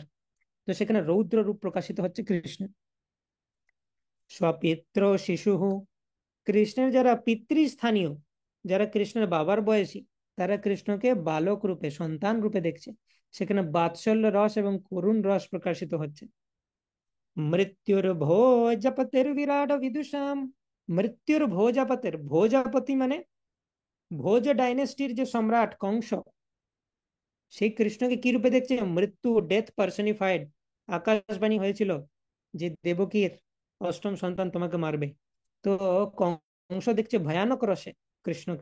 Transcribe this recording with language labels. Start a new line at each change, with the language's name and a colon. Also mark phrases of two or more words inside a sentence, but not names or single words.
Bangla: তো সেখানে রৌদ্র রূপ প্রকাশিত হচ্ছে কৃষ্ণের।
Sanskrit: স্বপিত্র শিশু,
Bangla: কৃষ্ণের যারা পিতৃস্থানীয়, যারা কৃষ্ণের বাবার বয়সী, তারা কৃষ্ণকে বালক রূপে, সন্তান রূপে দেখছে। সেখানে বাৎসল্য রস এবং করুণ রস প্রকাশিত হচ্ছে।
Sanskrit: मृत्युर्भोजपतिर्विराट विदुषाम। मृत्युर्भोजपतिर, भोजपति
Bangla: মানে ভোজ ডাইনেস্টির যে সম্রাট কংস, সেই কৃষ্ণকে কি রূপে দেখছে? মৃত্যু,
English: death personified.
Bangla: আকাশবাণী হয়েছিল যে দেবকীর অষ্টম সন্তান তোমাকে মারবে। তো কংস দেখছে ভয়ানক রসে কৃষ্ণকে।